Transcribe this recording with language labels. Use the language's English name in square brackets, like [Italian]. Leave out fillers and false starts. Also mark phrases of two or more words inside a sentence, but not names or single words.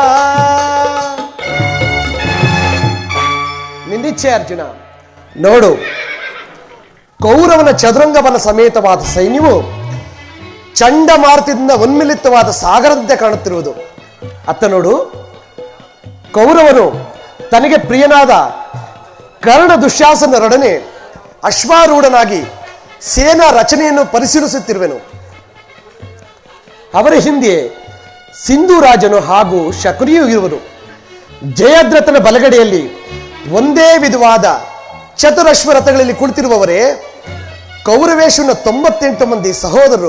[Kannada] ನಿಂದಿಚ್ಛೆ ಅರ್ಜುನ. ನೋಡು, ಕೌರವನ ಚದುರಂಗಬಲ ಸಮೇತವಾದ ಸೈನ್ಯವು ಚಂಡಮಾರುತದಿಂದ ಉನ್ಮಿಲಿತವಾದ ಸಾಗರದಂತೆ ಕಾಣುತ್ತಿರುವುದು. ಅತ್ತ ನೋಡು, ಕೌರವನು ತನಗೆ ಪ್ರಿಯನಾದ ಕರ್ಣ ದುಶ್ಯಾಸನರೊಡನೆ ಅಶ್ವಾರೂಢನಾಗಿ ಸೇನಾ ರಚನೆಯನ್ನು ಪರಿಶೀಲಿಸುತ್ತಿರುವೆನು. ಅವರ ಹಿಂದೆ ಸಿಂಧು ರಾಜನು ಹಾಗೂ ಶಕುನಿಯೂ ಇರುವರು. ಜಯದ್ರಥನ ಬಲಗಡೆಯಲ್ಲಿ ಒಂದೇ ವಿಧವಾದ ಚತುರಶ್ವ ರಥಗಳಲ್ಲಿ ಕುಳಿತಿರುವವರೇ ಕೌರವೇಶ್ವರನ 98 ಮಂದಿ ಸಹೋದರರು.